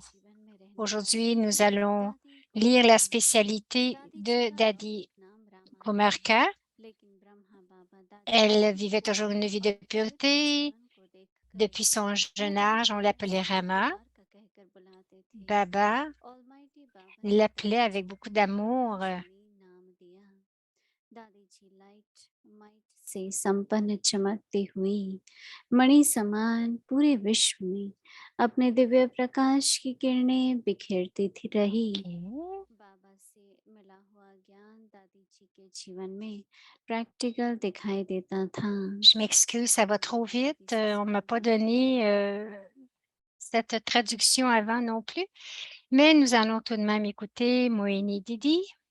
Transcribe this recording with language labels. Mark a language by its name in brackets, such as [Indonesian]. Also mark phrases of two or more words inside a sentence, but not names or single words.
[French] Aujourd'hui, nous allons lire la spécialité de Dadi Kumarka. Elle vivait toujours une vie de pureté. Depuis son jeune âge, on l'appelait Rama. Baba l'appelait avec beaucoup d'amour. [Hindi] दादी जी माइट से संपन्न चमकती हुई मणि समान पूरे विश्व में अपने दिव्य प्रकाश की किरणें बिखेरती थी रही। बाबा से मिला हुआ ज्ञान दादी जी के जीवन में प्रैक्टिकल दिखाई देता था। [French] Je m'excuse, ça va trop vite. On ne m'a pas donné cette traduction avant non plus, mais nous allons tout de même écouter Moini Didi.